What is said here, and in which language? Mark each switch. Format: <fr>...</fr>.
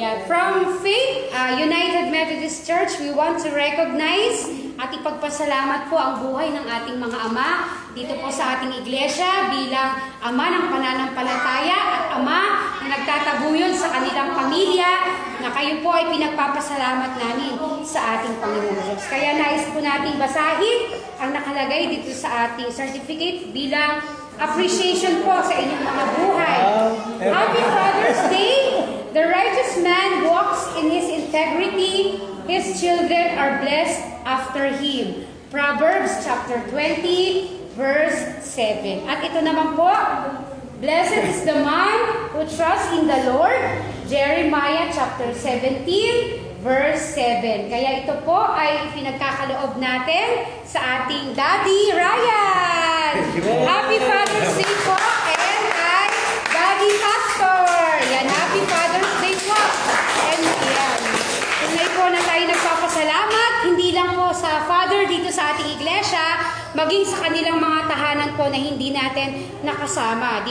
<en>Yeah, from Faith United Methodist Church, we want to recognize</en> <tl>at ipagpasalamat po ang buhay ng ating mga ama dito po sa ating iglesia bilang ama ng pananampalataya at ama na nagtataguyod sa kanilang pamilya na kayo po ay pinagpapasalamat namin sa ating Panginoon Diyos. Kaya nais po nating basahin ang nakalagay dito sa ating certificate bilang appreciation po sa inyong mga buhay.</tl> <en>Happy Father's Day! The righteous man walks in his integrity. His children are blessed after him. Proverbs chapter 20, verse 7.</en> <tl>At ito naman po,</tl> <en>blessed is the man who trusts in the Lord. Jeremiah chapter 17, verse 7.</en> <tl>Kaya ito po ay pinagkakaloob natin sa ating Daddy Ryan.</tl> <en>Happy Father's Day po and kay Daddy Pastor.</en> <tl>Yan,</tl> <en>Happy Father's Day</en> <tl>po. And yan, tunay po na tayo nagpapasalamat, hindi lang po sa Father dito sa ating iglesia, maging sa kanilang mga tahanan po na hindi natin nakasama.</tl>